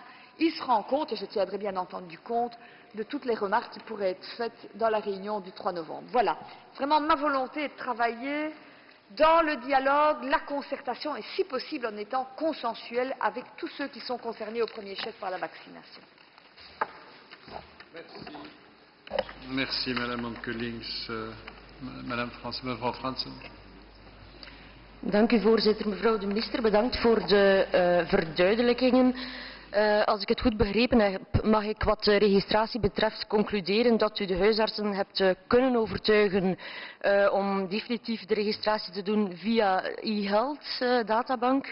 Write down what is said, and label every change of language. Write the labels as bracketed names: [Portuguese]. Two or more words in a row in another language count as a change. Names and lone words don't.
[French] Ils se rendent compte, et je tiendrai bien entendu compte, de toutes les remarques qui pourraient être faites dans la réunion du 3 novembre. Voilà, vraiment ma volonté est de travailler dans le dialogue, la concertation et si possible en étant consensuel avec tous ceux qui sont concernés au premier chef par la vaccination. Merci Madame Onkelings. [Dutch] Mevrouw Fransen. Dank u voorzitter. Mevrouw de minister, bedankt voor de verduidelijkingen. Als ik het goed begrepen heb, mag ik wat de registratie betreft concluderen dat u de huisartsen hebt kunnen overtuigen om definitief de registratie te doen via e-health databank.